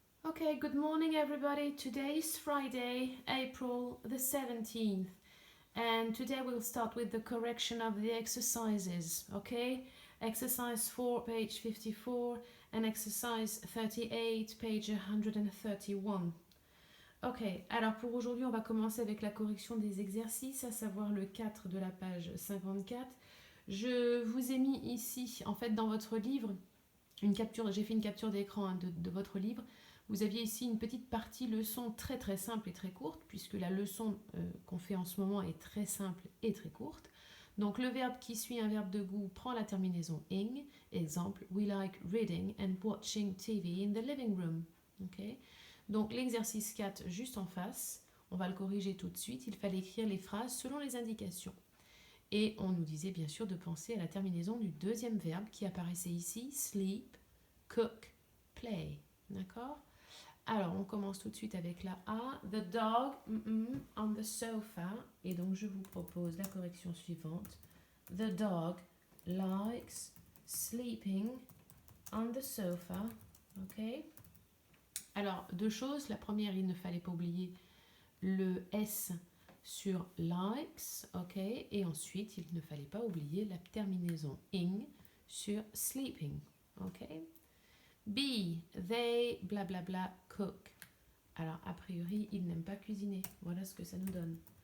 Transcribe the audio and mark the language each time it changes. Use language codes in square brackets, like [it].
[en] Okay, good morning everybody. Today is Friday, April the 17th. And today we'll start with the correction of the exercises, okay? Exercise 4, page 54, and exercise 38, page 131. [fr] Ok, alors pour aujourd'hui, on va commencer avec la correction des exercices, à savoir le 4 de la page 54. Je vous ai mis ici, en fait, dans votre livre, une capture, j'ai fait une capture d'écran de votre livre. Vous aviez ici une petite partie leçon très très simple et très courte, puisque la leçon qu'on fait en ce moment est très simple et très courte. Donc le verbe qui suit un verbe de goût prend la terminaison ing. [en] Exemple, we like reading and watching TV in the living room. Okay. [fr] Donc l'exercice 4 juste en face, on va le corriger tout de suite. Il fallait écrire les phrases selon les indications. Et on nous disait bien sûr de penser à la terminaison du deuxième verbe qui apparaissait ici, sleep, cook, play. D'accord? Alors, on commence tout de suite avec la A. [en] The dog on the sofa. [fr] Et donc, je vous propose la correction suivante. [en] The dog likes sleeping on the sofa. [fr] Ok? Alors, deux choses. La première, il ne fallait pas oublier le S sur likes. Ok? Et ensuite, il ne fallait pas oublier la terminaison ing sur sleeping. Ok? B, they, blablabla, bla, bla, cook. Alors, a priori, ils n'aiment pas cuisiner. Voilà ce que ça nous donne.